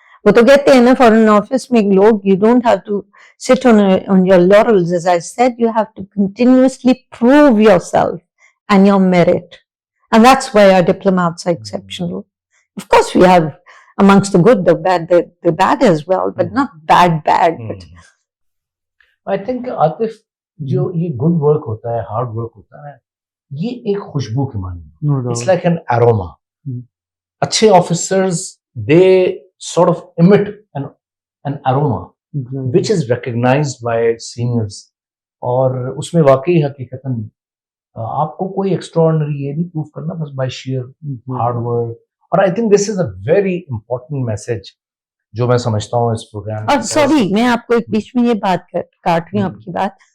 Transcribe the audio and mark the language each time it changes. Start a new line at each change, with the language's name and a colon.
Urdu: وہ تو کہتے ہیں نا فارن آفس میں لوگ
English: You don't have to sit on your laurels, as I said, you have to continuously prove yourself and your merit. And that's why our diplomats are exceptional. Of course, we have amongst the good, the bad as well, but not bad. But I think,
Urdu: Atif, جو یہ good work ہوتا ہے, hard work ہوتا ہے, یہ ایک خوشبو کے معنی.
English: It's like an aroma.
Urdu: اچھے
English: officers, they sort of emit an aroma. Which is recognized by seniors.
Urdu: اور اس میں واقعی حقیقتاً آپ کو کوئی ایکسٹراڈنری یہ نہیں پروف کرنا, بس
English: By sheer hard work. اور I think this is a very important message
Urdu: جو میں سمجھتا ہوں اس پروگرام. اور سوری میں آپ کو ایک بیچ میں یہ بات کاٹ رہی ہوں آپ کی بات.